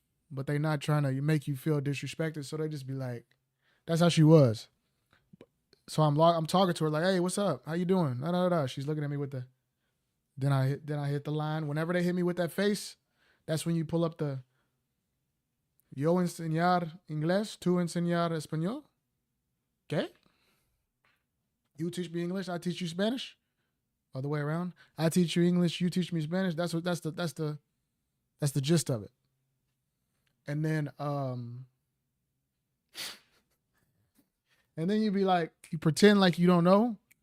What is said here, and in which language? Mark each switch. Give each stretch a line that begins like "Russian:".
English: But they not trying to make you feel disrespected, so they just be like, that's how she was. So I'm talking to her like, hey, what's up? How you doing? Da, da, da. She's looking at me with the. Then I hit the line. Whenever they hit me with that face, that's when you pull up the.
Spanish: Yo enseñar inglés, tú enseñar español.
English: Okay. You teach me English, I teach you Spanish. Other way around. I teach you English, you teach me Spanish. That's the gist of it. And then you be like, you pretend like you don't know.